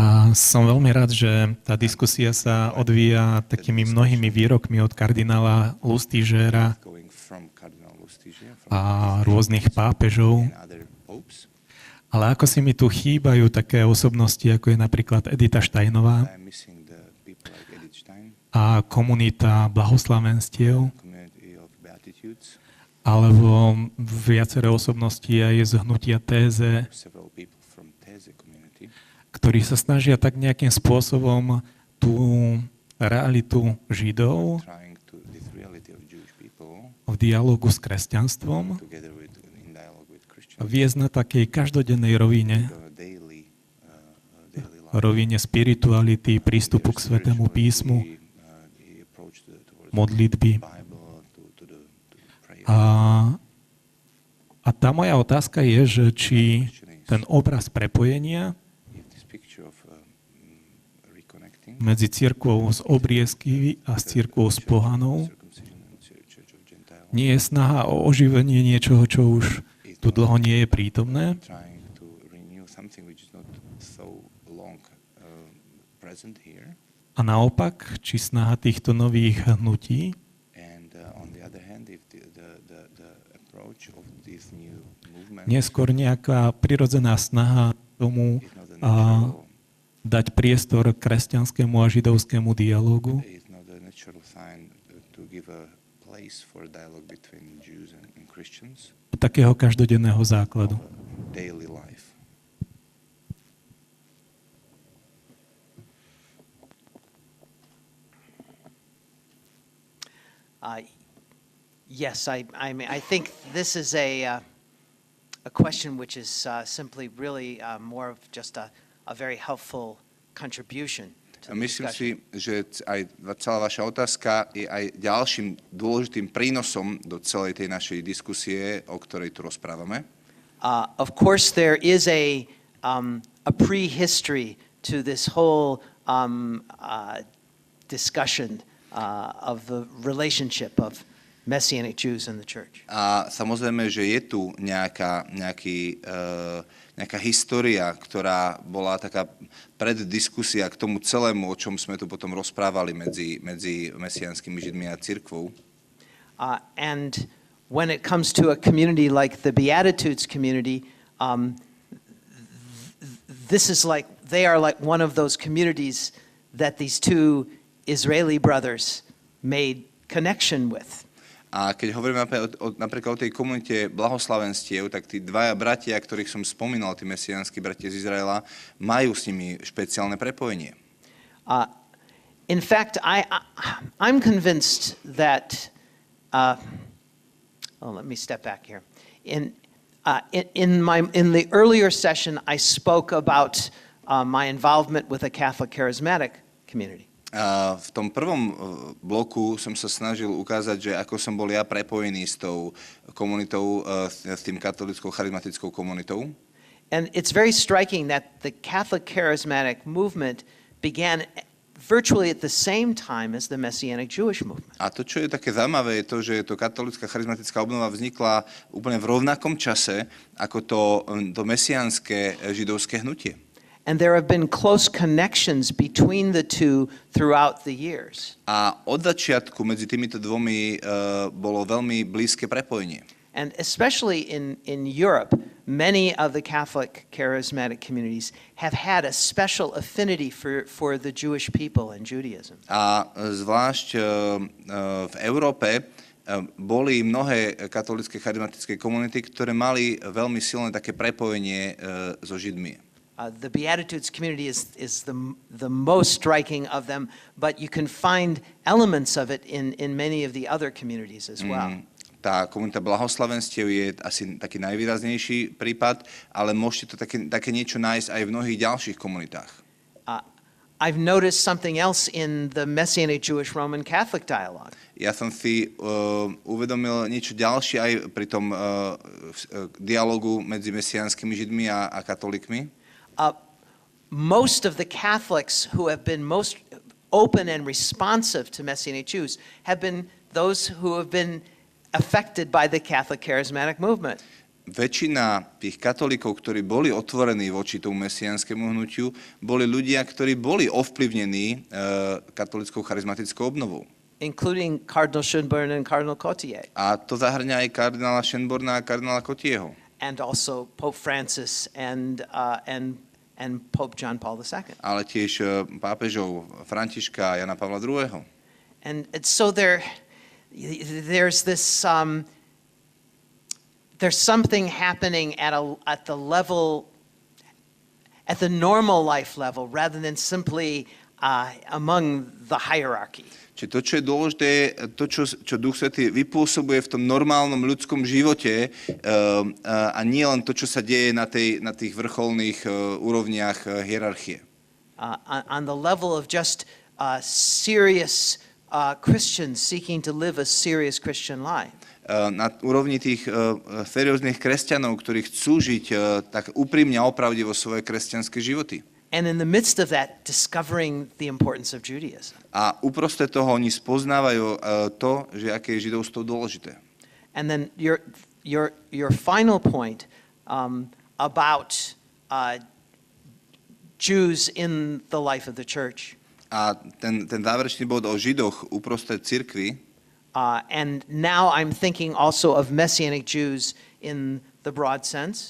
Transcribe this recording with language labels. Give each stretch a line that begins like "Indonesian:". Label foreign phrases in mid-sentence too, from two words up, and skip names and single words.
Slovak: som veľmi rád, že tá diskusia sa odvíja takými mnohými výrokmi od kardinála Lustigera
English: going from Cardinal Lustiger, from
Slovak: a rôznych pápežov.
English: and other popes.
Slovak: Ale ako si mi tu chýbajú také osobnosti, ako je napríklad Edita Steinová
English: I'm missing the people like Edith Stein,
Slovak: a komunita blahoslavenstiev,
English: community of Beatitudes,
Slovak: alebo viaceré osobnosti aj z hnutia Téze,
English: several people from These community,
Slovak: ktorí sa snažia tak nejakým spôsobom tú realitu Židov
English: trying to this reality of Jewish people
Slovak: v dialogu s kresťanstvom
English: together with in dialogue with Christians,
Slovak: viesť na takej každodennej rovine,
English: daily life,
Slovak: rovine spirituality, prístupu k Svätému písmu,
English: the approach towards
Slovak: modlitby.
English: Bible to the prayer.
Slovak: A tá moja otázka je, že či ten obraz prepojenia
English: If this picture of reconnecting
Slovak: medzi cirkvou z obriezky a s cirkvou z pohanov
English: circumcision and Church of Gentile
Slovak: nie je snaha o oživenie niečoho, čo už tu dlho nie je prítomné,
English: trying to renew something which is not so long present here,
Slovak: a naopak, či snaha týchto nových hnutí
English: and on the other hand, if the approach of this new movement
Slovak: neskôr nejaká prirodzená snaha tomu
English: is not a natural,
Slovak: dať priestor kresťanskému a židovskému dialógu,
English: is not a natural sign to give a place for dialogue between Jews and Christians,
Slovak: takého každodenného základu.
English: daily life. Yes, I mean, I think this is a question which is simply really more of just a very helpful contribution to the
Slovak: Myslím si,
English: discussion.
Slovak: že aj celá vaša otázka je aj ďalším dôležitým prínosom do celej tej našej diskusie, o ktorej tu rozprávame.
English: Of course, there is a prehistory to this whole discussion of the relationship of Messianic Jews in the church.
Slovak: A samozrejme, že je tu nejaká história, ktorá bola taká preddiskusia k tomu celému, o čom sme tu potom rozprávali medzi mesiánskymi Židmi a cirkvou.
English: And when it comes to a community like the Beatitudes community, this is like, they are like one of those communities that these two Israeli brothers made connection with.
Slovak: A keď hovoríme napríklad o tej komunite blahoslavenstiev, tak tí dvaja bratia, ktorých som spomínal, tí mesiánsky bratia z Izraela, majú s nimi špeciálne prepojenie.
English: In fact, I'm convinced that, let me step back here. In the earlier session, I spoke about my involvement with a Catholic charismatic community.
Slovak: V tom prvom bloku som sa snažil ukázať, že ako som bol ja prepojený s tou komunitou, s tým katolickou charizmatickou komunitou.
English: And it's very striking that the Catholic charismatic movement began virtually at the same time as the Messianic Jewish movement.
Slovak: A to, čo je také zaujímavé, je to, že to katolická charizmatická obnova vznikla úplne v rovnakom čase ako to mesiánske židovské hnutie.
English: And there have been close connections between the two throughout the years.
Slovak: A od začiatku medzi týmito dvomi bolo veľmi blízke prepojenie.
English: And especially in Europe, many of the Catholic charismatic communities have had a special affinity for the Jewish people and Judaism.
Slovak: A zvlášť v Európe boli mnohé katolícke charizmatické komunity, ktoré mali veľmi silné také prepojenie so Židmi.
English: The Beatitudes community is the most striking of them, but you can find elements of it in many of the other communities as well.
Slovak: Tá komunita blahoslavenstiev je asi taký najvýraznejší prípad, ale môžete to také niečo nájsť aj v mnohých ďalších komunitách.
English: I've noticed something else in the Messianic Jewish Roman Catholic dialogue.
Slovak: Ja som si uvedomil niečo ďalšie aj pri tom dialogu medzi mesiánskymi Židmi a katolíkmi.
English: Most of the Catholics who have been most open and responsive to Messianic Jews have been those who have been affected by the Catholic charismatic movement.
Slovak: väčšina tých katolíkov, ktorí boli otvorení voči tomu mesiánskému hnutiu, boli ľudia, ktorí boli ovplyvnení katolickou charizmatickou obnovou.
English: including Cardinal Schönborn and Cardinal Cotier,
Slovak: A to zahrňa aj kardinála Schönborna a kardinála Cotieho.
English: and also Pope Francis and Pope John Paul II.
Slovak: Ale tiež pápežov Františka a Jana Pavla II.
English: And so there's this there's something happening at the level, at the normal life level, rather than simply among the hierarchy.
Slovak: Čiže to, čo je dôležité, to, čo Duch Svätý vypôsobuje v tom normálnom ľudskom živote a nie len to, čo sa deje na tých vrcholných úrovniach hierarchie.
English: On the level of just serious Christians seeking to live a serious Christian life.
Slovak: Na úrovni tých serióznych kresťanov, ktorí chcú žiť tak úprimne a opravdivo svoje kresťanské životy.
English: And in the midst of that, discovering the importance of Judaism.
Slovak: A uprostred toho oni spoznávajú to, že aké je židovstvo dôležité.
English: And then your final point about Jews in the life of the church.
Slovak: A ten záverečný bod o Židoch uprostred cirkvi.
English: And now I'm thinking also of Messianic Jews in the broad sense.